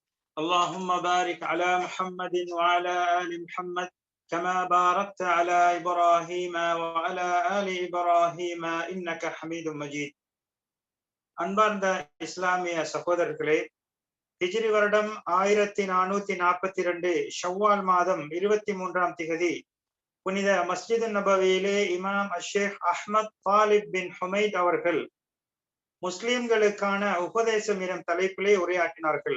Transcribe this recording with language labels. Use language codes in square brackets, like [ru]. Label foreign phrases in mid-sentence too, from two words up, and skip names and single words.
[ar] اللهم بارك على محمد وعلى آل محمد كما باركت على إبراهيم وعلى آل إبراهيم إنك حميد مجيد. [ta] அன்பார்ந்த இஸ்லாமிய சகோதரர்களே, ஹிஜ்ரி வருடம் 1442 ஷவ்வால் மாதம் 23ஆம் திகதி புனித மஸ்ஜித் நபவியிலே இமாம் அஷேக் அஹ்மத் தாலிப் பின் ஹுமைத் அவர்கள் முஸ்லிம்களுக்கான உபதேசம் எனும் தலைப்பிலே உரையாற்றினார்கள்.